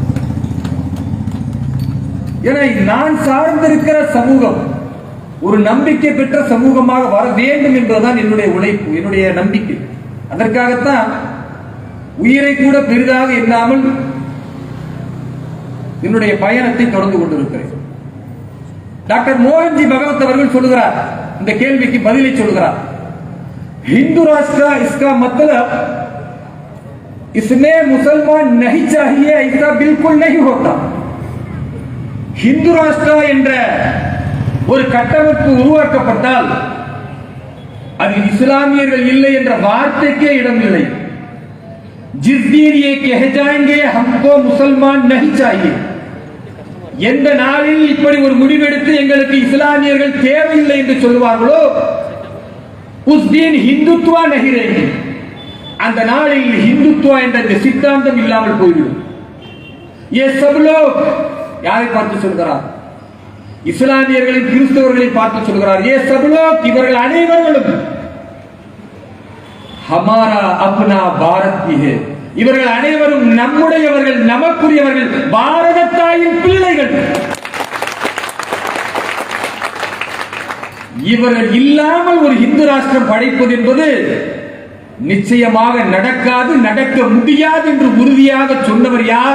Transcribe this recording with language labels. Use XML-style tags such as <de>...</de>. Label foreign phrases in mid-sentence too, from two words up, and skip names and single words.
<ta>ஏன்னா நான் சார்ந்திருக்கிற சமூகம் ஒரு நம்பிக்கை பெற்ற சமூகமாக வர வேண்டும் என்பதுதான் என்னுடைய உழைப்பு, என்னுடைய நம்பிக்கை. அதற்காகத்தான் உயிரை கூட பெரிதாக எண்ணாமல் என்னுடைய பயணத்தை தொடர்ந்து கொண்டிருக்கிறேன். டாக்டர் மோகன்ஜி பகவத் அவர்கள் சொல்லுகிறார், இந்த கேள்விக்கு பதிலை சொல்லுகிறார்.</ta> <hi>हिंदू राष्ट्र इसका मतलब इसमें मुसलमान नहीं चाहिए, ऐसा बिल्कुल नहीं होता. हिंदू राष्ट्र</hi> <ta>என்ற ஒரு கட்டமைப்பு உருவாக்கப்பட்டால் அதில் இஸ்லாமியர்கள் இல்லை என்ற வார்த்தைக்கே இடமில்லை.</ta> <hi>जिस दिन ये कह जाएंगे हमको मुसलमान नहीं चाहिए,</hi> <ta>எந்த நாளில் இப்படி ஒரு முடிவெடுத்து எங்களுக்கு இஸ்லாமியர்கள் தேவையில்லை என்று சொல்வார்களோ</ta> <hi>उस दिन हिंदुत्व नहीं रहेगी,</hi> <ta>அந்த நாளில் हिंदुत्व என்ற இந்த சித்தாந்தம் இல்லாமல் போய்விடும்.</ta> <hi>ये सब लोग</hi> <ta>யாரை பார்த்து சொல்கிறார்? இஸ்லாமியர்களை கிறிஸ்தவர்களை பார்த்து சொல்கிறார்.</ta> <hi>ये सब लोग</hi> <ta>இவர்கள் அனைவரும்</ta> <hi>हमारा अपना भारत की है,</hi> <ta>இவர்கள் அனைவரும் நம்முடையவர்கள், நமக்குரியவர்கள், பாரத தாயின் பிள்ளைகள். இவர்கள் இல்லாமல் ஒரு இந்து ராஷ்டிரம் படைப்பது என்பது நிச்சயமாக நடக்காது, நடக்க முடியாது என்று உறுதியாக சொன்னவர் யார்?</ta>